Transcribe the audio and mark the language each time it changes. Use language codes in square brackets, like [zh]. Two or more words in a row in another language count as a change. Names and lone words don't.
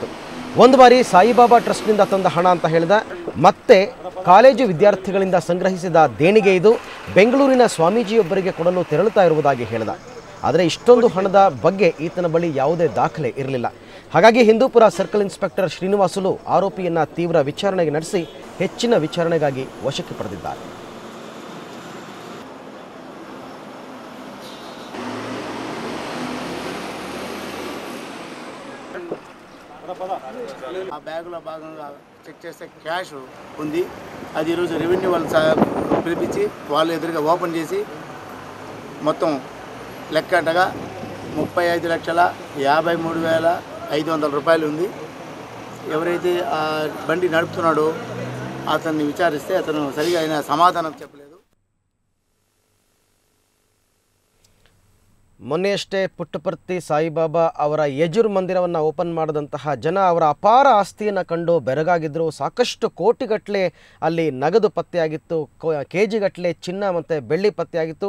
[kn] ಒಂದು ಬಾರಿ ಸಾಯಿಬಾಬಾ ಟ್ರಸ್ಟ್ನಿಂದ ತಂದ ಹಣ ಅಂತ ಹೇಳಿದ, ಮತ್ತೆ ಕಾಲೇಜು ವಿದ್ಯಾರ್ಥಿಗಳಿಂದ ಸಂಗ್ರಹಿಸಿದ ದೇಣಿಗೆ ಇದು, ಬೆಂಗಳೂರಿನ ಸ್ವಾಮೀಜಿಯೊಬ್ಬರಿಗೆ ಕೊಡಲು ತೆರಳುತ್ತಾ ಇರುವುದಾಗಿ ಹೇಳಿದ. ಆದರೆ ಇಷ್ಟೊಂದು ಹಣದ ಬಗ್ಗೆ ಈತನ ಬಳಿ ಯಾವುದೇ ದಾಖಲೆ ಇರಲಿಲ್ಲ. ಹಾಗಾಗಿ ಹಿಂದೂಪುರ [en] circle inspector [kn] ಶ್ರೀನಿವಾಸುಲು ಆರೋಪಿಯನ್ನು ತೀವ್ರ ವಿಚಾರಣೆಗೆ ನಡೆಸಿ ಹೆಚ್ಚಿನ ವಿಚಾರಣೆಗಾಗಿ ವಶಕ್ಕೆ ಪಡೆದಿದ್ದಾರೆ. [te] ఆ బ్యాగులో భాగంగా చెక్ చేస్తే క్యాష్ ఉంది. అది ఈరోజు రెవెన్యూ వాళ్ళు పిలిపించి వాళ్ళు ఎదురుగా ఓపెన్ చేసి మొత్తం లెక్కటగా 35,53,500 రూపాయలు ఉంది. ఎవరైతే ఆ బండి నడుపుతున్నాడో అతన్ని విచారిస్తే అతను సరిగా అయిన సమాధానం చెప్పలేదు. [kn] ಮೊನ್ನೆಯಷ್ಟೇ ಪುಟ್ಟಪರ್ತಿ ಸಾಯಿಬಾಬಾ ಅವರ ಯಜುರ್ ಮಂದಿರವನ್ನು ಓಪನ್ ಮಾಡಿದಂತಹ ಜನ ಅವರ ಅಪಾರ ಆಸ್ತಿಯನ್ನು ಕಂಡು ಬೆರಗಾಗಿದ್ದರು. ಸಾಕಷ್ಟು ಕೋಟಿಗಟ್ಟಲೆ ಅಲ್ಲಿ ನಗದು ಪತ್ತೆಯಾಗಿತ್ತು, KG-ಗಟ್ಟಲೆ ಚಿನ್ನ ಮತ್ತು ಬೆಳ್ಳಿ ಪತ್ತೆಯಾಗಿತ್ತು.